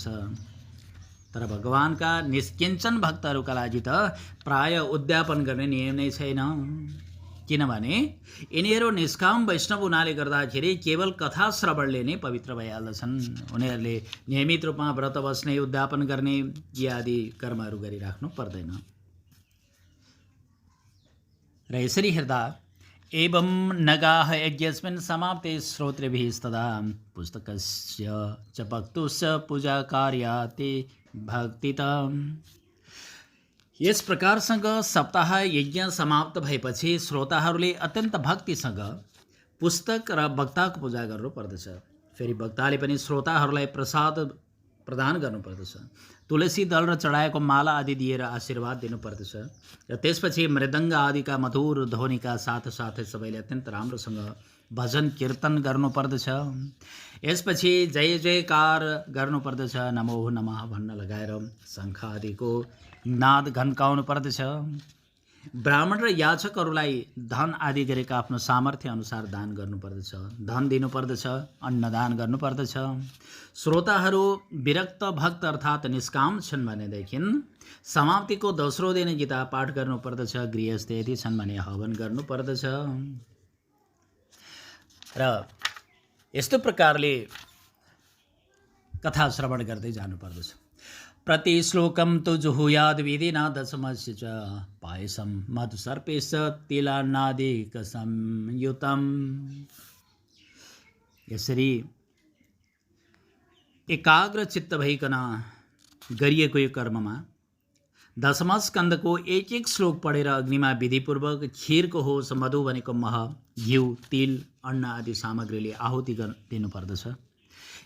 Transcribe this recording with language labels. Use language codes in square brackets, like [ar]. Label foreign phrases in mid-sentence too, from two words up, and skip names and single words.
[ne] तर भगवानका निष्किञ्चन भक्तहरूका लागि त प्राय उद्यापन गर्ने नियम नै छैन, किनभने यिनीहरू निष्काम वैष्णव हुनाले गर्दाखेरि केवल कथा श्रवणले नै पवित्र भइहाल्दछन्। उनीहरूले नियमित रूपमा व्रत बस्ने, उद्यापन गर्ने यी आदि कर्महरू गरिराख्नु पर्दैन। र यसरी हेर्दा [sa] एवं नगाह यज्ञस्मिन् समाप्ते श्रोतृभिस्तदा पुस्तकस्य च भक्तुस्य पूजा कार्याते भक्तिता। [ne] यस प्रकारसँग सप्ताह यज्ञ समाप्त भएपछि श्रोताहरूले अत्यन्त भक्तिसँग पुस्तक र वक्ताको पूजा गर्नुपर्दछ। फेरि वक्ताले पनि श्रोताहरूलाई प्रसाद प्रदान गर्नुपर्दछ। तुलसी दल र चढाएको माला आदि दिएर आशीर्वाद दिनुपर्दछ र त्यसपछि मृदङ्ग आदिका मधुर ध्वनिका साथसाथै सबैले अत्यन्त राम्रोसँग भजन कीर्तन गर्नुपर्दछ। यसपछि जय जयकार गर्नुपर्दछ, [sa] नमो नमः [ne] भन्न लगाएर शङ्ख आदिको नाद घन्काउनु पर्दछ। ब्राह्मण र याचकहरूलाई धन आदि गरेका आफ्नो सामर्थ्य अनुसार दान गर्नुपर्दछ, धन दिनुपर्दछ, अन्नदान गर्नुपर्दछ। श्रोताहरू विरक्त भक्त अर्थात् निष्काम छन् भनेदेखि समाप्तिको दोस्रो दिन गीता पाठ गर्नुपर्दछ। गृहस्थ यदि छन् भने हवन गर्नुपर्दछ। र यस्तो प्रकारले कथा श्रवण गर्दै जानुपर्दछ। [sa] प्रति श्लोकम तु जुहुयाद विधिना दशमस्य च पायसम मधुसर्पेश तिलान्नादिक संयुतम। [ne] यसरी एकाग्र चित्त भइकन गरिएको यो कर्ममा दशम स्कन्धको एक एक श्लोक पढेर अग्निमा विधिपूर्वक खीरको होस्, मधु भनेको मह, घिउ, तिल, अन्न आदि सामग्रीले आहुति दिनुपर्दछ।